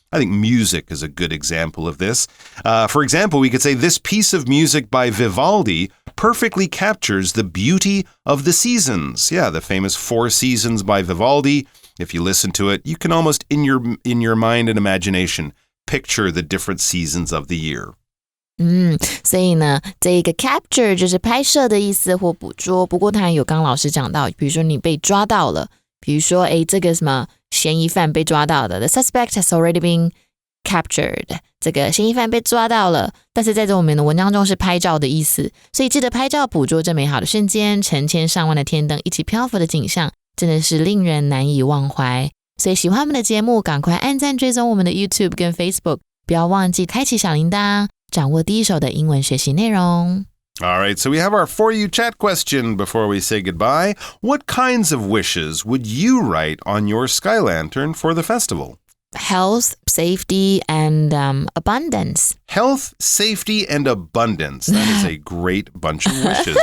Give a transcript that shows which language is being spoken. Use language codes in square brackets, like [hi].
[en] I think music is a good example of this. For example, we could say this piece of music by Vivaldi perfectly captures the beauty of the seasons. Yeah, the famous Four Seasons by Vivaldi. If you listen to it, you can almost in your mind and imagination picture the different seasons of the year. [zh] 所以呢，这个 capture 就是拍摄的意思或捕捉。不过它有刚刚老师讲到，比如说你被抓到了，比如说这个什么嫌疑犯被抓到的 ， [en] the suspect has already been captured， [zh] 这个嫌疑犯被抓到了。但是在这我们的文章中是拍照的意思，所以记得拍照捕捉这美好的瞬间，成千上万的天灯一起漂浮的景象，真的是令人难以忘怀。所以喜欢我们的节目，赶快按赞追踪我们的 YouTube 跟 Facebook， 不要忘记开启小铃铛。掌握第一手的英文学习内容。 [en] All right, so we have our For You Chat question before we say goodbye. What kinds of wishes would you write on your sky lantern for the festival? Health, safety, and abundance. Health, safety, and abundance. That is a great bunch of wishes.